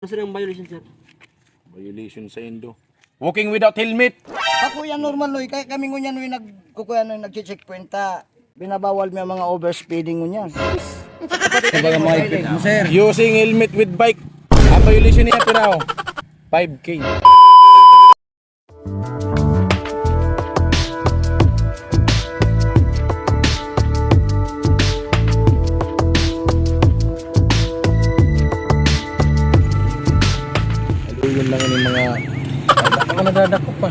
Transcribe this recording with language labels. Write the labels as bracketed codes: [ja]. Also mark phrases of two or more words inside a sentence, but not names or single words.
[bik] Ano ang violation, sir? Violation sa Indo. [en] Walking without helmet. [bik] Ako yan normal noy, kaya kami ngunyan noy nagkukuya noy nagche-checkpoint ta. Binabawal mi ang mga overspeeding ngunyan. Kumbaga mga ipit mo, sir. [en] Using helmet with bike. [tl] Ang violation niya pero 5K. Yun lang yung mga ako nadadako pa.